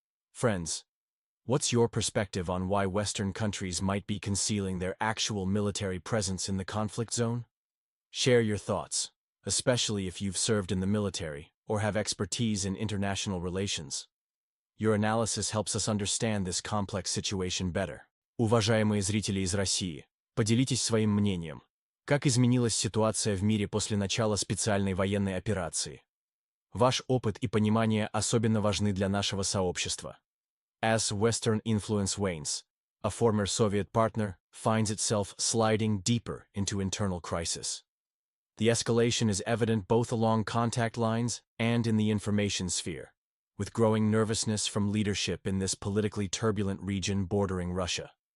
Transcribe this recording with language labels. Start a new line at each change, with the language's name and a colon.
English: Friends, what's your perspective on why Western countries might be concealing their actual military presence in the conflict zone? Share your thoughts, especially if you've served in the military or have expertise in international relations. Your analysis helps us understand this complex situation better.
Russian: Уважаемые зрители из России, поделитесь своим мнением. Как изменилась ситуация в мире после начала специальной военной операции? Ваш опыт и понимание особенно важны для нашего сообщества.
English: As Western influence wanes, a former Soviet partner finds itself sliding deeper into internal crisis. The escalation is evident both along contact lines and in the information sphere, with growing nervousness from leadership in this politically turbulent region bordering Russia.